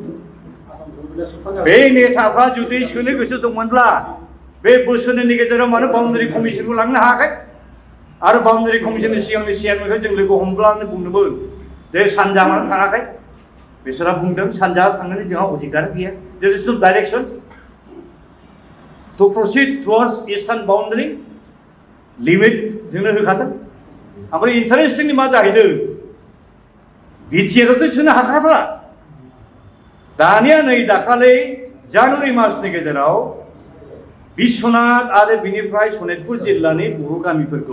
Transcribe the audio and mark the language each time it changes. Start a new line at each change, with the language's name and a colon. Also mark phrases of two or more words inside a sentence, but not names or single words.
Bodo: बे नेताफ्रा जुदि सोनो गोसो दंमोनब्ला बे बोसोरनि गेजेराव मानो बाउन्डारि कमिसनखौ लांनो हायाखै आरो बाउन्डारि कमिसननि सिगांनि चेयारमेनखौ जों लोगो हमब्लानो बुंदोंमोन जे सानजा मानो थाङाखै बिसोरहा बुंदों सानजा थांनायनि जोंहा अधिकार गैया
English: there is no direction to proceed towards eastern boundary limit
Bodo: जोंनो होखादों ओमफ्राय इन्टारेस्टिंनि मा जाहैदों बिटिआरआवथ' सोनो हाखाब्ला दानिया नै दाखालि जानुवारि मासनि गेजेराव बिश्वनाथ आरो बिनिफ्राय सनितपुर जिल्लानि बर' गामिफोरखौ